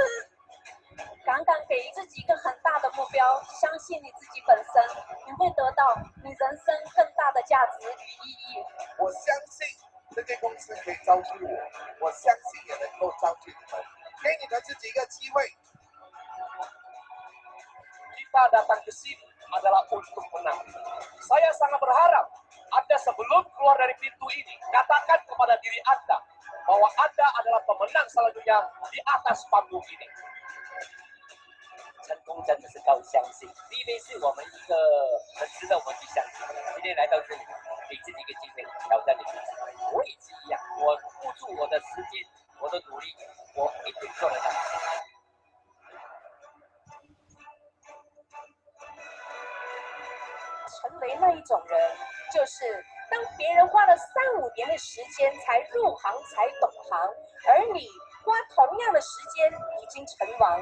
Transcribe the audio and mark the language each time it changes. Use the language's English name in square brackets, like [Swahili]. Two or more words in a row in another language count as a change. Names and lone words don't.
[Chinese] 敢给自己一个很大的目标，相信你自己本身，你会得到你人生更大的价值与意义。我相信这间公司可以招聚我，我相信也能够招聚你们，给你们自己一个机会。 [Indonesian] Kita datang ke sini adalah untuk menang. Saya sangat berharap Anda sebelum keluar dari pintu ini, katakan kepada diri Anda bahwa Anda adalah pemenang selanjutnya di atas panggung ini. [Chinese] 成功真的是靠相信，第一杯是我们一个很值得我们去相信。今天来到这里，给自己一个机会挑战你自己。我也是一样，我付出我的时间，我的努力，我一定做得到。成为那一种人，就是当别人花了3-5年的时间才入行才懂行，而你花同样的时间已经成王。